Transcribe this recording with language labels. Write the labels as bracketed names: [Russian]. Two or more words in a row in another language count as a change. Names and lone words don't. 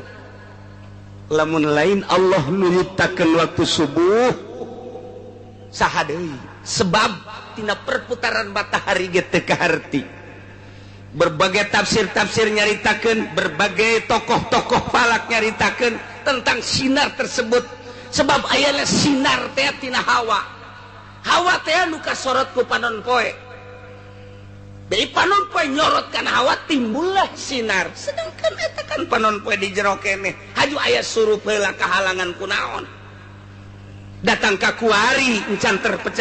[Sundanese] Lamun lain Allah nu nyiptakeun waktu subuh saha deui sebab tina perputaran matahari ge teu kaharti. [Indonesian] Berbagai tafsir [Sundanese] nyaritakeun, [Indonesian] berbagai tokoh-tokoh falak [Sundanese] nyaritakeun [Indonesian] tentang sinar tersebut [Sundanese] sebab aya sinar teh tina hawa teh nu kasorot ku panon poe. Dari panon poe nyorot kana hawa [Indonesian] timbullah sinar. [Sundanese] Sedangkan eta kan panon poe di jero keneh haju aya surup heula kahalangan kunaon. Datang ka kuari encan terpecahkeun.